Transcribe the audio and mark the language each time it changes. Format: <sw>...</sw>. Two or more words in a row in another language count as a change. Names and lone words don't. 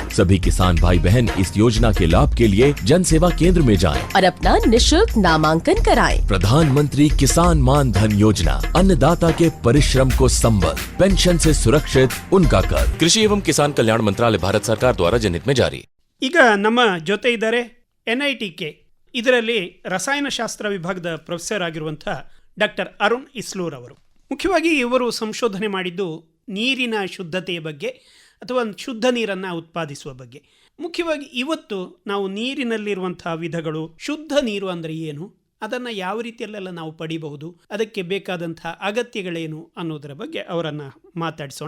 <hi>सभी किसान भाई बहन इस योजना के लाभ के लिए जन सेवा केंद्र में जाएं और अपना निःशुल्क नामांकन कराएं। प्रधानमंत्री किसान मान धन योजना, अन्नदाता के परिश्रम को संबल, पेंशन से सुरक्षित उनका कर। कृषि एवं किसान कल्याण मंत्रालय, भारत सरकार द्वारा जनहित में जारी।</hi> <kn>ಈಗ ನಮ್ಮ ಜೊತೆ ಇದ್ದಾರೆ ಎನ್ಐಟಿಕೆ, ಇದರಲ್ಲಿ ರಸಾಯನಶಾಸ್ತ್ರ ವಿಭಾಗದ ಪ್ರೊಫೆಸರ್ ಆಗಿರುವಂಥ ಡಾಕ್ಟರ್ ಅರುಣ್ ಇಸ್ಲೂರ್ ಅವರು. ಮುಖ್ಯವಾಗಿ ಇವರು ಸಂಶೋಧನೆ ಮಾಡಿದ್ದು ನೀರಿನ ಶುದ್ಧತೆಯ ಬಗ್ಗೆ ಅಥವಾ ಶುದ್ಧ ನೀರನ್ನು ಉತ್ಪಾದಿಸುವ ಬಗ್ಗೆ. ಮುಖ್ಯವಾಗಿ ಇವತ್ತು ನಾವು ನೀರಿನಲ್ಲಿರುವಂಥ ವಿಧಗಳು, ಶುದ್ಧ ನೀರು ಅಂದರೆ ಏನು, ಅದನ್ನು ಯಾವ ರೀತಿಯಲ್ಲೆಲ್ಲ ನಾವು ಪಡಿಬಹುದು, ಅದಕ್ಕೆ ಬೇಕಾದಂಥ ಅಗತ್ಯಗಳೇನು ಅನ್ನೋದರ ಬಗ್ಗೆ ಅವರನ್ನು ಮಾತಾಡಿಸೋಣ.</kn>